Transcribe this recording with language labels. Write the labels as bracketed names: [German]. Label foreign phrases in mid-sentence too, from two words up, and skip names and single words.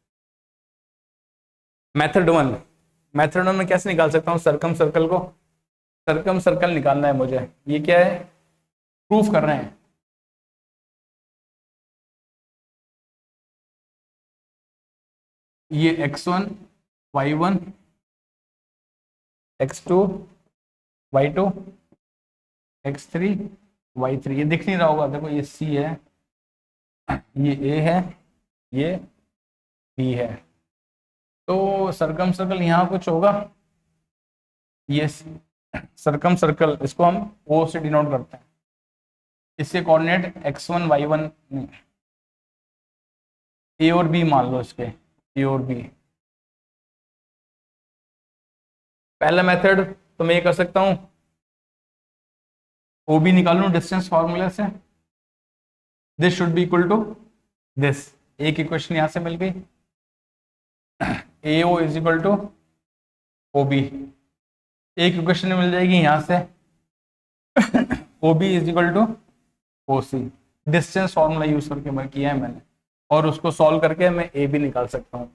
[English] method one, method one [Hindi] में कैसे निकाल सकता हूं [English] circum circle [Hindi] को? [English] circum circle [Hindi] निकालना है मुझे, ये क्या है? प्रूफ कर रहे हैं। ये x1 y1 x2 y2 x3 y3, ये दिख नहीं रहा होगा, देखो ये C है, ये A है, ये B है। तो [English] circum circle [Hindi] यहाँ कुछ होगा, ये [English] circum circle, [Hindi] इसको हम O से डिनोट करते हैं। इसके कोऑर्डिनेट x1 y1, A और B मान लो, इसके A और B। पहला मेथड तो मैं ये कर सकता हूं, OB निकाल लूं [English] distance formula [Hindi] से, [English] this should be equal to this. [Hindi] एक इक्वेशन यहां से मिल गई, [English] A O is equal to O B. [Hindi] एक इक्वेशन मिल जाएगी यहां से [English] O B is equal to O C. distance formula use [Hindi] करके मैं किया है मैंने, और उसको सॉल्व करके मैं ए बी निकाल सकता हूँ।